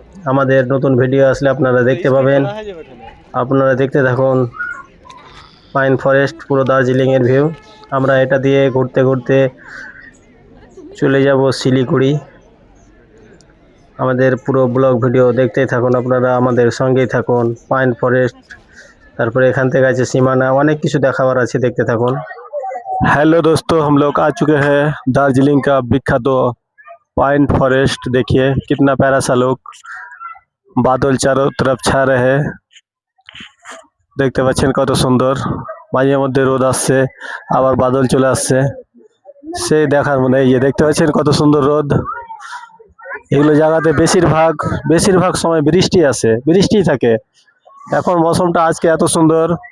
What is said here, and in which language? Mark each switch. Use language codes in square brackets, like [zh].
[bn] আমাদের নতুন ভিডিও আসলে আপনারা দেখতে পাবেন। আপনারা দেখতে থাকুন পাইন ফরেস্ট, পুরো দার্জিলিংয়ের ভিউ। আমরা এটা দিয়ে ঘুরতে ঘুরতে চলে যাব শিলিগুড়ি। আমাদের পুরো ব্লগ ভিডিও দেখতেই থাকুন, আপনারা আমাদের সঙ্গেই থাকুন। পাইন ফরেস্ট, তারপরে এখান থেকে আছে সীমানা, অনেক কিছু দেখাবার আছে, দেখতে থাকুন। [hi] हेलो दोस्तों, हम लोग आ चुके हैं दार्जिलिंग का विख्यात पाइन फॉरेस्ट। देखिए कितना प्यारा सा लुक, बादल चारों तरफ छा रहे हैं। [bn] দেখতে পাচ্ছেন কত সুন্দর, মাঝে মধ্যে রোদ আসছে আবার বাদল চলে আসছে, সেই দেখার মনে। এই যে দেখতে পাচ্ছেন কত সুন্দর রোদ। এগুলো জায়গাতে বেশিরভাগ সময় বৃষ্টি আসে, বৃষ্টি থাকে। এখন মৌসুমটা আজকে এত সুন্দর,